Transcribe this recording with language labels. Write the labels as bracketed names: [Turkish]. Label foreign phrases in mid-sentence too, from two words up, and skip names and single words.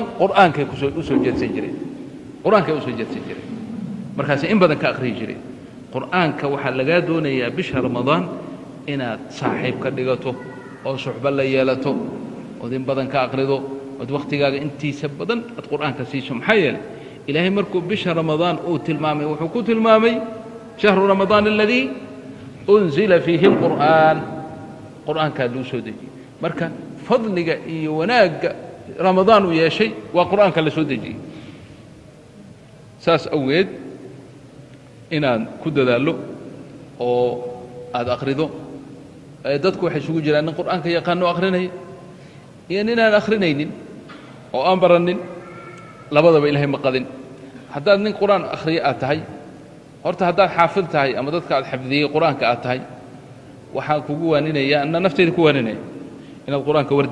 [Somali] qur'aanka ku soo jeedsan jireen qur'aanka u soo jeedsan jireen markaas in badan ka aqri jireen qur'aanka waxa laga doonayaa bisha ramadaan inaad saaxiib ka dhigato oo suxba la yeelato oo in badan ka aqrido oo waqtigaaga intiisa badan aad qur'aanka siiso maxay yeelay ilaahay markuu bisha ramadaan uu tilmaamay wuxuu ku tilmaamay [Arabic] شهر رمضان الذي أنزل فيه القرآن [Somali] qur'aanka loo soo dejiyay marka fadliga iyo wanaaga ramadaan uu yeeshay waa qur'aanka la soo dejiyay saas aweed inaan ku dadaalo oo aad aqrido dadku waxay isugu jiraan in qur'aanka yaqaan oo aqrinay iyo inaan aqrinaynin oo aan baranin labadaba ilaahay ma qadin haddaad nin qur'aan akhriyo aad tahay horta haddaad xaafid tahay ama dadka aad xifdiyey qur'aanka aad tahay waxaan kugu waaninayaa anna naftayda ku waaninaya inaad qur'aanka wardi